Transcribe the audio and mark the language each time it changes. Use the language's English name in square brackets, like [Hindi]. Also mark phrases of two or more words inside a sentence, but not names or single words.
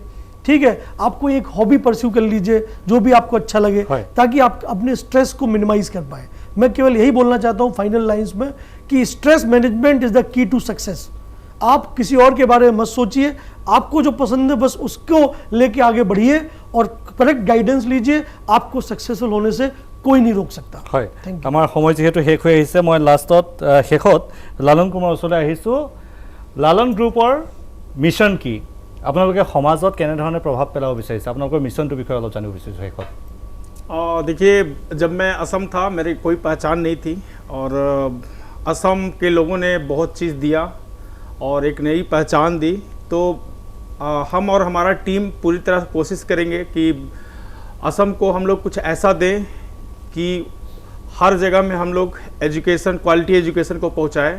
[Hindi] ठीक है, आपको एक [English] hobby pursue [Hindi] कर लीजिए जो भी आपको अच्छा लगे ताकि आप अपने स्ट्रेस को मिनिमाइज कर पाए। मैं केवल यही बोलना चाहता हूँ फाइनल लाइंस में कि [English] stress management is the key to success. [Hindi] आप किसी और के बारे में मत सोचिए, आपको जो पसंद है बस उसको लेके आगे बढ़िए और [English] correct guidance [Hindi] लीजिए, आपको सक्सेसफुल होने से कोई नहीं रोक सकता। [Assamese] হয় আমাৰ সময় যেহেতু শেষ হৈ আহিছে মই লাষ্টত শেষত লালন কুমাৰ ওচৰলৈ আহিছোঁ। লালন গ্ৰুপৰ মিছন কি, আপোনালোকে সমাজত কেনেধৰণে প্ৰভাৱ পেলাব বিচাৰিছে, আপোনালোকৰ মিছনটোৰ বিষয়ে অলপ জানিব বিচাৰিছোঁ শেষত। [Hindi] देखिए, जब मैं असम था मेरी कोई पहचान नहीं थी और असम के लोगों ने बहुत चीज़ दिया और एक नई पहचान दी। तो हम और हमारा टीम पूरी तरह कोशिश करेंगे कि असम को हम लोग कुछ ऐसा दें कि हर जगह में हम लोग एजुकेशन, [English] quality education [Hindi] को पहुंचाएं।